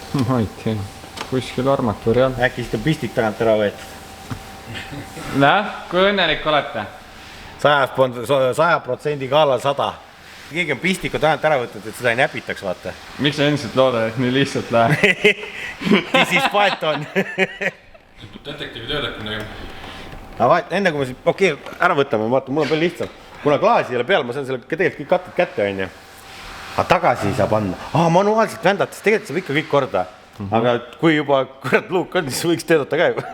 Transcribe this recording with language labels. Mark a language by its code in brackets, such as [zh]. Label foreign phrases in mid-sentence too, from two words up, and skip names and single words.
[et] Ma ei tea. Kuskil armatuuri all. Äkki siis ka pistik tagant ära võet? Kui õnnelik olete? 100% kaalal 100. Keegi on pistiku tagant ära võtnud, et seda ei näpitaks, vaata. Miks sa endiselt loodad, et nii lihtsalt läheb? [en] This is Python. [et] Detektiivi tööd hakkab nägema. Enne kui me siin ära võtame, vaata, mul on palju lihtsam. Kuna klaasi ei ole peal, ma saan selle tegelikult kõik katted kätte, on ju. Aga tagasi ei saa panna. Manuaalselt vändates, tegelikult saab ikka kõik korda. Aga kui juba kurat luuk on, siis võiks töötada ka ju.